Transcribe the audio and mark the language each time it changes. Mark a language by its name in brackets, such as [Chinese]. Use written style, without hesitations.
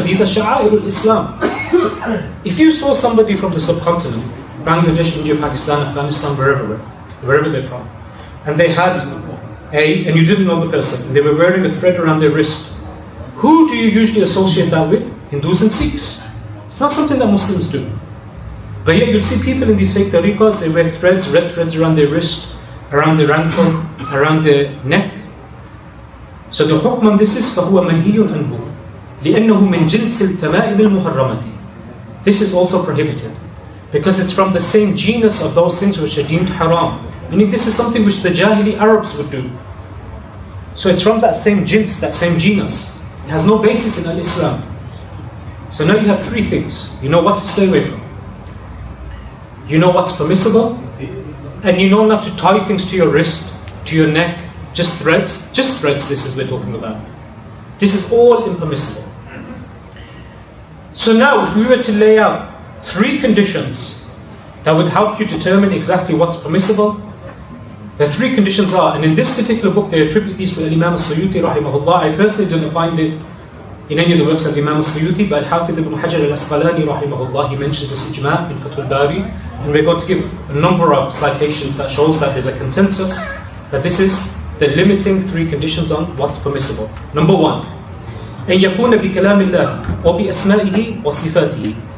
[English] These are sha'airul Islam. If you saw somebody from the subcontinent, Bangladesh, India, Pakistan, Afghanistan, wherever they're from, and they had and you didn't know the person, and they were wearing a thread around their wrist, who do you usually associate that with? Hindus and Sikhs. It's not something that Muslims do. But yet you'll see people in these fake tariqas, they wear threads, red threads around their wrist, around their ankle, around their neck. So the hukm on this is [Arabic] فَهُوَ مَنْهِيٌ أَنْهُ لِأَنَّهُ مِنْ جِنْسِ التَّمَائِمِ الْمُحَرَّمَةِ. [English] This is also prohibited, because it's from the same genus of those things which are deemed haram. Meaning this is something which the Jahili Arabs would do. So it's from that same jins, that same genus. It has no basis in Islam. So now you have three things. You know what to stay away from. You know what's permissible. And you know not to tie things to your wrist, to your neck, just threads. Just threads, this is we're talking about. This is all impermissible. So now if we were to lay out three conditions that would help you determine exactly what's permissible, the three conditions are, and in this particular book they attribute these to Imam al-Suyuti rahimahullah. I personally didn't find it in any of the works of Imam al-Suyuti, but Hafiz ibn Hajar al-Asqalani rahimahullah, he mentions this ijma' in Fathul Bari, and we're going to give a number of citations that shows that there's a consensus that this is the limiting three conditions on what's permissible. Number one, [Arabic] أن يكون بكلام الله وبأسمائه وصفاته.